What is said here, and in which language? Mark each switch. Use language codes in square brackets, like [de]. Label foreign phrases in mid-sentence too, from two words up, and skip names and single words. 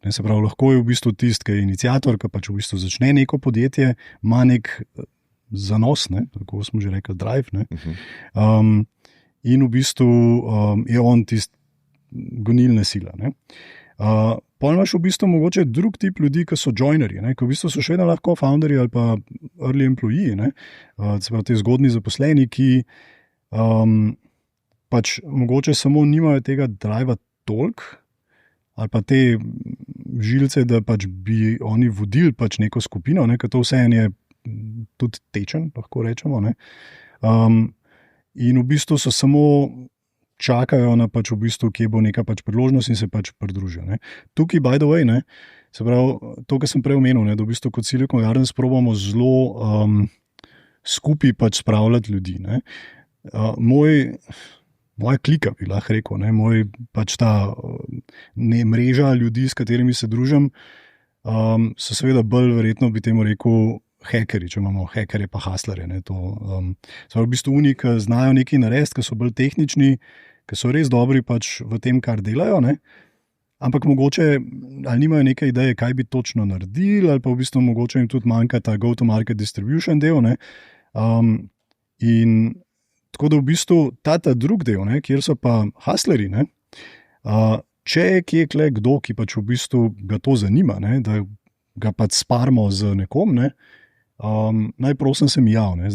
[sl] Se pravi, lahko je v bistvu tisti, ki je iniciator, ki pač v bistvu začne neko podjetje, ima nek zanos, tako smo že rekli, drive. In v bistvu je on tisti gonilna sila. Pol imaš v bistvu mogoče drug tip ljudi, ki so joinerji, ki v bistvu so še vedno lahko founderji ali pa [en] early employee, [sl] se pravi, te zgodnji zaposleni, ki pač mogoče samo nimajo tega driva toliko ali pa te žilce, da pač bi oni vodili pač neko skupino, ker to vseeno je tudi tečen, lahko rečemo. In v bistvu so samo čakajo na pač v bistvu, kje bo neka pač priložnost in se pač pridružijo. Tukaj, [en] by the way, [sl] se pravi, to, kar sem prej omenil, da v bistvu kot Silicon Gardens probamo zelo skupaj pač spravljati ljudi. Moja klika, bi lahko rekel, moj pač ta mreža ljudi, s katerimi se družim, so seveda bolj verjetno bi temu rekel hekeri, če imamo hekerje pa haslerje. So v bistvu oni, ki znajo nekaj narediti, ki so bolj tehnični, ki so res dobri pač v tem, kar delajo, ampak mogoče ali nimajo neke ideje, kaj bi točno naredili, ali pa v bistvu mogoče jim tudi manjka ta [en] go-to-market distribution [sl] del. In tako da v bistvu ta drug del, kjer so pa hasleri, če je kje kdo, ki pač v bistvu ga to zanima, da ga pač sparimo z nekom, naj prosim se mi javne.